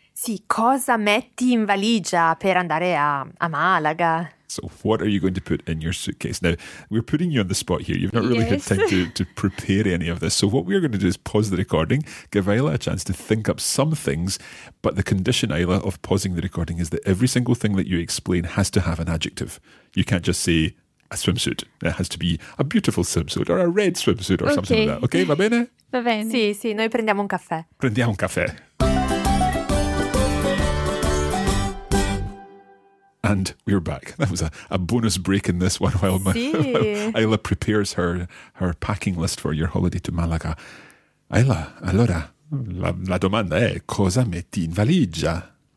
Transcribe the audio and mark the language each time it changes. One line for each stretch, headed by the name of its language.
Italian: Sì, cosa metti in valigia per andare a Malaga?
English: So what are you going to put in your suitcase? Now, we're putting you on the spot here. You've not really had time to prepare any of this. So what we're going to do is pause the recording, give Isla a chance to think up some things. But the condition, Isla, of pausing the recording is that every single thing that you explain has to have an adjective. You can't just say a swimsuit. It has to be a beautiful swimsuit or a red swimsuit or something like that. Okay,
Italian: va bene? Va bene. Sì, sì, noi prendiamo un caffè. Prendiamo un caffè.
English: And we're back. That was a bonus break in this one while Isla prepares her packing list for your holiday to Malaga.
Italian: Isla, allora, la domanda è, cosa metti in valigia?